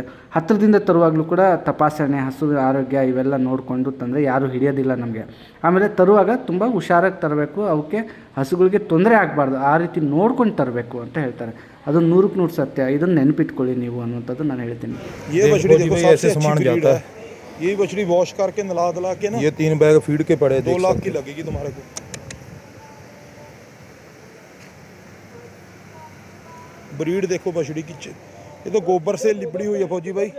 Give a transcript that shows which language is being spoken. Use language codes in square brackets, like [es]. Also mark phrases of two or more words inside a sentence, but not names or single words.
[kn] ಹತ್ತಿರದಿಂದ ತರುವಾಗಲೂ ಕೂಡ ತಪಾಸಣೆ, ಹಸು ಆರೋಗ್ಯ ಇವೆಲ್ಲ ನೋಡಿಕೊಂಡು ತಂದರೆ ಯಾರೂ ಹಿಡಿಯೋದಿಲ್ಲ ನಮಗೆ. ಆಮೇಲೆ ತರುವಾಗ ತುಂಬ ಹುಷಾರಾಗಿ ತರಬೇಕು, ಅವಕ್ಕೆ ಹಸುಗಳಿಗೆ ತೊಂದರೆ ಆಗಬಾರ್ದು, ಆ ರೀತಿ ನೋಡ್ಕೊಂಡು ತರಬೇಕು ಅಂತ ಹೇಳ್ತಾರೆ. ಅದು 100ಕ್ಕೆ 100 ಸತ್ಯ. ಇದನ್ನು ನೆನಪಿಟ್ಕೊಳ್ಳಿ ನೀವು ಅನ್ನೋಂಥದ್ದು ನಾನು ಹೇಳ್ತೀನಿ. [hi] ये बछड़ी वॉश करके नला दिला के ना, ये 3 बैग फीड के पड़े 2 लाख की लगेगी तुम्हारे को। ब्रीड देखो बछड़ी की, ये तो गोबर से लिपड़ी हुई है फौजी भाई।